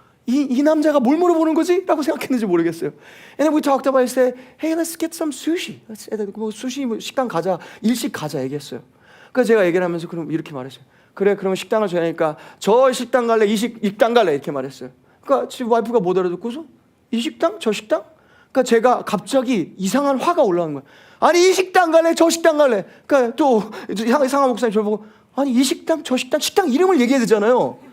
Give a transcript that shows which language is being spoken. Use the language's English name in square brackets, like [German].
[Korean] 이 남자가 뭘 물어보는 거지? 라고 생각했는지 모르겠어요. [English] And then we talked about it, said, hey, let's get some sushi. [Korean] 뭐 수시 식당 가자, 일식 가자 얘기했어요. 그래서 제가 얘기를 하면서 그럼 이렇게 말했어요. 그래, 그러면 식당을 정하니까 저 식당 갈래, 이 식당 갈래 이렇게 말했어요. 그러니까 지금 와이프가 못 알아듣고서 이 식당, 저 식당? 그러니까 제가 갑자기 이상한 화가 올라오는 거예요. 아니 이 식당 갈래, 저 식당 갈래. 그러니까 또 상하 목사님 저를 보고 아니 이 식당, 저 식당 이름을 얘기해야 되잖아요.